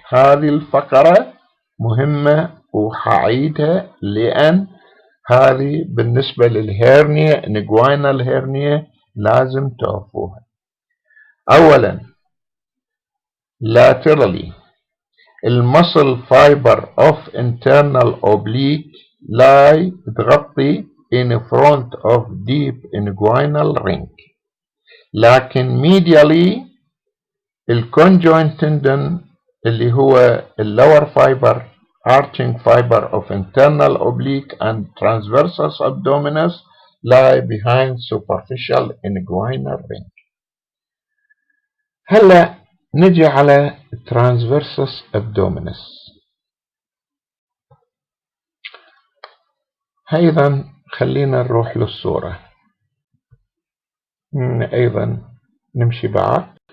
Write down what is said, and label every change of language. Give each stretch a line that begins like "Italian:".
Arabic: هذه الفقرة مهمة وحعيدها لأن هذه بالنسبة للهيرنيا inguinal hernia لازم تعرفوها. أولا
English: laterally المسل fiber of internal oblique lie
Arabic: تغطي
English: in front of deep inguinal ring
Arabic: لكن
English: medially الconjoint tendon
Arabic: اللي هو
English: lower fiber arching fiber of internal oblique and transversus abdominis lie behind superficial inguinal ring.
Arabic: هلا نجي على transversus abdominis. أيضا خلينا نروح للصورة أيضا نمشي بعد.